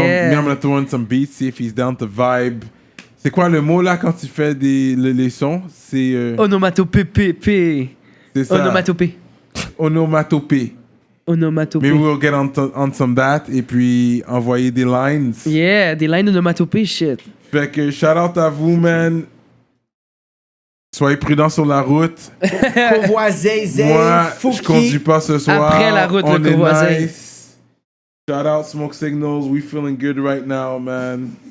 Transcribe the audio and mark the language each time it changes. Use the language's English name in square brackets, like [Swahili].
[English] Me, I'm gonna throw in some beats, see if he's down to vibe. [French] C'est quoi le mot là quand tu fais les sons? C'est onomatopée. C'est ça. Onomatopée. [English] Maybe we'll get on some that [French] et puis envoyer des lines. Yeah, des lines d'onomatopée, shit. Fait que [English] shout out [French] à vous, man. Soyez prudents sur la route. Courvoisier, moi, je conduis pas ce soir. Après la route, le Courvoisier. [English] Nice. Shout out Smoke Signals. We feeling good right now, man.